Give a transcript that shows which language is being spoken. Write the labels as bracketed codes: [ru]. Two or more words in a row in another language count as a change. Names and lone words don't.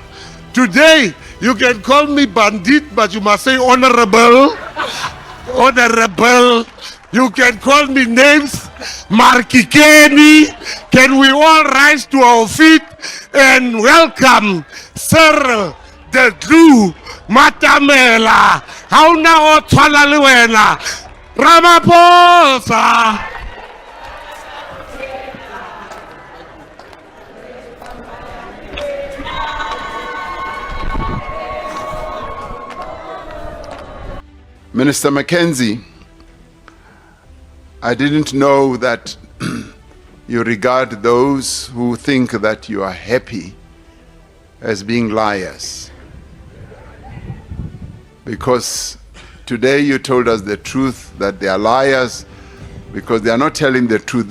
[en] Today, you can call me bandit, but you must say honorable. Honorable. You can call me names. Markikeni. Can we all rise to our feet and welcome Sir the Drew Matamela. [st] Hauna o tshwana le wena. Ramaphosa. [en] Minister McKenzie, I didn't know that you regard those who think that you are happy as being liars. Because today you told us the truth, that they are liars because they are not telling the truth.